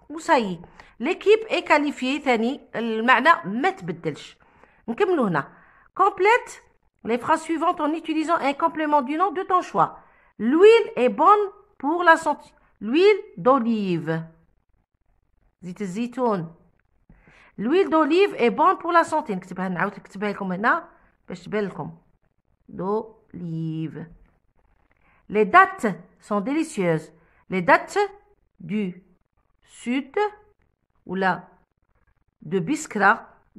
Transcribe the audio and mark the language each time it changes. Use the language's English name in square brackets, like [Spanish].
[French] وça y est. L'équipe est qualifiée. [Arabic] ثاني المعنى ما تبدلش. نكملوا هنا. [French] Complète les phrases suivantes en utilisant un complément du nom de ton choix. L'huile est bonne pour la santé. L'huile d'olive. [Arabic] زيت الزيتون. [French] L'huile d'olive est bonne pour la santé. [Arabic] نكتبها نعاود نكتبها لكم هنا باش تبان لكم. [French] D'olive. Les dattes sont délicieuses. Les dattes du sud ou là de Biskra.